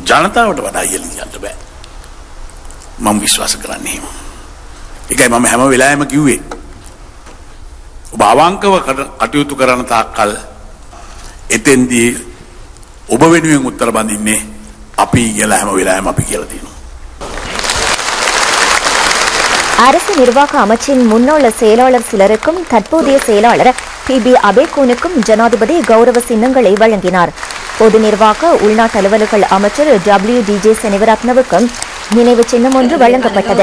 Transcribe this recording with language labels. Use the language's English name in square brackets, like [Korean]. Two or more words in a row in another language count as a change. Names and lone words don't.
[Sinhala] ජනතාවට වඩා ඉහළින් යන්න බෑ. මම විශ්වාස කරන්නේ එහෙම. ඒකයි මම හැම වෙලාවෙම කිව්වේ. ඔබ අවංකව කටයුතු කරන තාක්කල් එතෙන්දී ඔබ වෙනුවෙන් උත්තර බඳින්නේ අපි කියලා හැම වෙලාවෙම අපි කියලා තියෙනවා. [Tamil] அரசு நிர்வாக அமைச்சின் முன்னாள் செயலாளர் சிலருக்கும் தற்போதைய செயலாளர் PB அபேகோனுக்கும் ஜனாதிபதி கௌரவ சின்னங்களை வழங்கினார். பொது நிர்வாக உள்நாட்டு அலுவல்கள் அமைச்சர் WDJ செனிவரத்னவுக்கும் நினைவு சின்னம் ஒன்று வழங்கப்பட்டது.